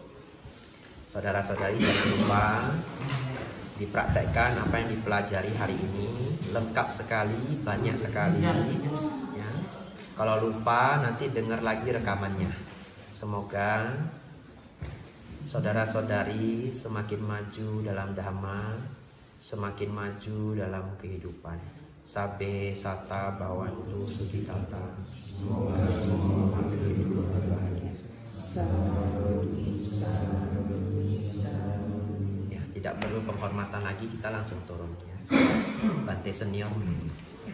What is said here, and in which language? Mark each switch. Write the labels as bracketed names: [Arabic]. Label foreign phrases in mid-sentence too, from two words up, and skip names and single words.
[Indonesian] Saudara-saudari jangan lupa dipraktekkan apa yang dipelajari hari ini, lengkap sekali, banyak sekali ya. Kalau lupa nanti dengar lagi rekamannya. Semoga saudara-saudari semakin maju dalam dhamma, semakin maju dalam kehidupan. [Pali] Sabe sata bawantu sukitata. [Indonesian] Semoga semua hidup berbahagia. Tidak perlu penghormatan lagi, kita langsung turun ya. Bante senior menunggu.